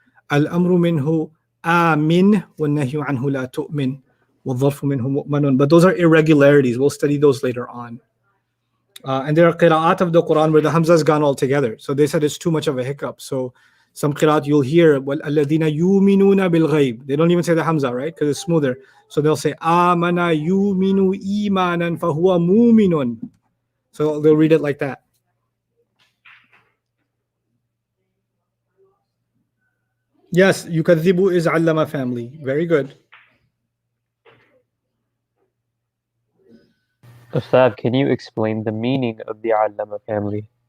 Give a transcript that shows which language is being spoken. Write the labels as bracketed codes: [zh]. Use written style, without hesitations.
[ar] Al-amru minhu amin, وَالنَّهْيُ عَنْهُ لَا تُؤْمِن وَالظَّرْفُ مِنْهُ مُؤْمَنٌ. [en] But those are irregularities. We'll study those later on. And there are qira'at of the Quran where the Hamza has gone altogether. So they said it's too much of a hiccup. So some qira'at you'll hear, [ar] وَالَّذِينَ يُؤْمِنُونَ بِالْغَيْبِ. [en] They don't even say the Hamza, right? Because it's smoother. So they'll say, [ar] آمَنَ يُؤْمِنُ إِيمَانًا فَهُوَ مُؤْمِنٌ. [en] So they'll read it like that. Yes, yukadhibu is allama family. Very good. Ustad, can you explain the meaning of the allama family?